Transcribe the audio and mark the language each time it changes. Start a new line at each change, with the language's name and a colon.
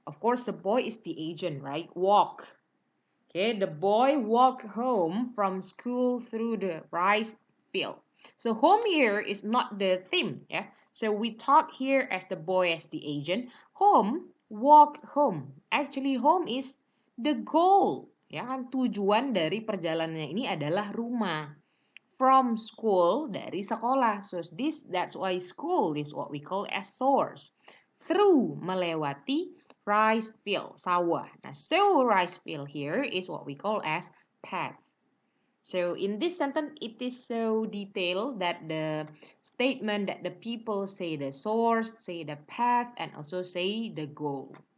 English: Of course, the boy is the agent, right? Walk. Okay, the boy walk home from school through the rice field. So home here is not the theme, yeah. So we talk here as the boy as the agent. Home, walk home. Actually, home is the goal, ya kan?
Indonesian: Tujuan dari perjalanannya ini adalah rumah.
English: From school, dari sekolah. So that's why school is what we call as source. Through, melewati, rice field, sawah. Nah, so rice field here is what we call as path. So in this sentence, it is so detailed that the statement that the people say the source, say the path, and also say the goal.